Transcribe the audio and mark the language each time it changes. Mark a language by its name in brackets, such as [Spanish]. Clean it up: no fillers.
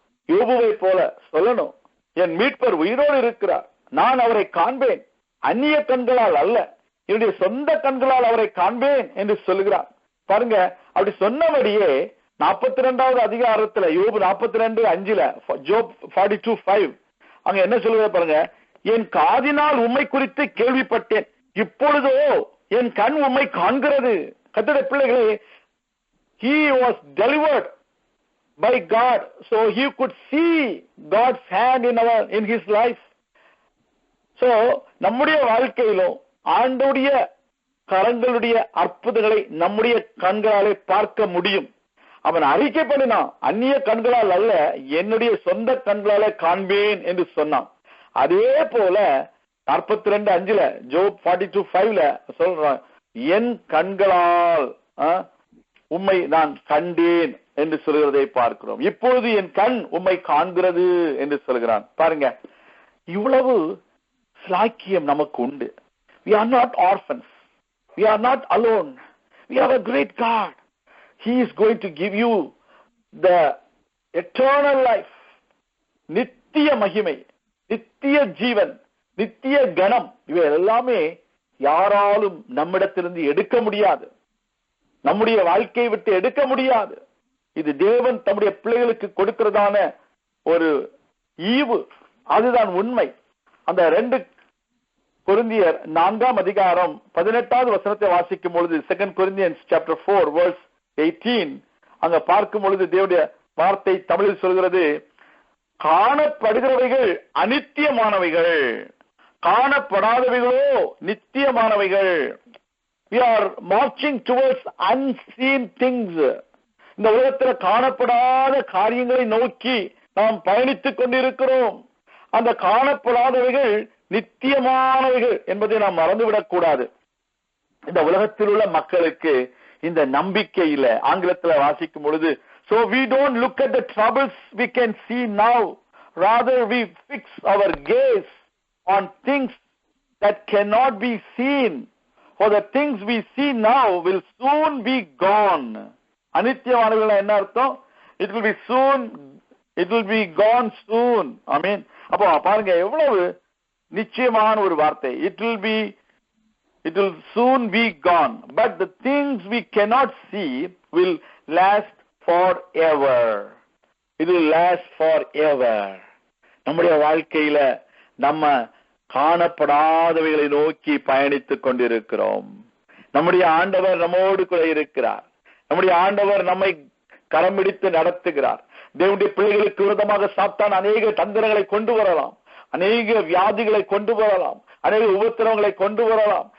[Tamil] யோபுவை போல சொல்லணும், என் மீட்பர் உயிரோடு இருக்கிறார், நான் அவரை காண்பேன், அந்நிய கண்களால் அல்ல, என்னுடைய சொந்த கண்களால் அவரை காண்பேன் என்று சொல்லுகிறார். பாருங்க, அப்படி சொன்னபடியே 42வது அதிகாரத்துல யோபு 42:5 ஜோப் 42:5 அங்க என்ன சொல்லுவது பாருங்க, என் காதினால் உம்மை குறித்து கேள்விப்பட்டேன், இப்பொழுதோ என் கண் உம்மை காண்கிறது. கர்த்தருடைய பிள்ளைகளே, [English] he was delivered by God so he could see God's hand in his life. [Tamil] So நம்முடைய வாழ்க்கையிலும் ஆண்டவருடைய கரங்களுடைய அற்புதங்களை நம்முடைய கண்களாலே பார்க்க முடியும். அவன் அறிக்கை பண்ணினான், அந்நிய கண்களால் அல்ல, என்னுடைய சொந்த கண்களாலே காண்பேன் என்று சொன்னான். அதே போல 42:5 ஜோப் 42:5 சொல்றான், என் கண்களால் உம்மை நான் கண்டேன் என்று சொல்கிறதை பார்க்கிறோம். இப்பொழுது என் கண் உம்மை காண்கிறது என்று சொல்கிறான். பாருங்க, இவ்வளவு சாக்கியம் நமக்கு உண்டு. [English] We are not orphans. We are not alone. We have a great God. He is going to give you the eternal life. [Tamil] நித்திய மகிமை, நித்திய ஜீவன், நித்திய கணம், இவை எல்லாமே யாராலும் நம்மிடத்திலிருந்து எடுக்க முடியாது, நம்முடைய வாழ்க்கையை விட்டு எடுக்க முடியாது. இது தேவன் தம்முடைய பிள்ளைகளுக்கு கொடுக்கிறதான ஒரு ஈவு, அதுதான் உண்மை. அந்த 2 கொரிந்தியர் 4ஆம் அதிகாரம் 18வது வசனத்தை வாசிக்கும் பொழுது, [English] 2 Corinthians chapter 4 verse 18 [Tamil] அங்க பார்க்கும் பொழுது தேவனுடைய வார்த்தை தமிழில் சொல்கிறது, காணப்படுகிறவைகள் அநித்தியமானவைகள், காணப்படாதவைகளோ நித்தியமானவைகள். [English] We are marching towards unseen things. [Tamil] இந்த உலகத்தில் காணப்படாத காரியங்களை நோக்கி நாம் பயணித்துக் கொண்டிருக்கிறோம். அந்த காணப்படாதவைகள் நித்தியமானவைகள் என்பதை நாம் மறந்துவிடக் கூடாது. இந்த உலகத்தில் உள்ள மக்களுக்கு இந்த நம்பிக்கை இல்ல. ஆங்கிலத்தில் வாசிக்கும் பொழுது, [English] so we don't look at the troubles we can see now, rather we fix our gaze on things that cannot be seen, for the things we see now will soon be gone. [Tamil] அநித்தியமானவைகள் என்ன அர்த்தம்? [English] It will be soon, it will be gone soon. [Tamil] ஆமென். அப்போ பாருங்க எவ்வளவு நிச்சயமான ஒரு வார்த்தை. [English] It will soon be gone, but the things we cannot see will last forever. It will last forever. [Tamil] நம்முடைய வாழ்க்கையில நம்ம காணப்படாதவைகளை நோக்கி பயணித்துக் கொண்டிருக்கிறோம். நம்முடைய ஆண்டவர் நம்மோடு கூட இருக்கிறார். நம்முடைய ஆண்டவர் நம்மை கரம் பிடித்து நடத்துகிறார். தேவனுடைய பிள்ளைகளுக்கு விரோதமாக சாத்தான் அநேக தந்திரங்களை கொண்டு வரலாம், அநேக வியாதிகளை கொண்டு வரலாம், அநேக உபத்திரவங்களை கொண்டு வரலாம்.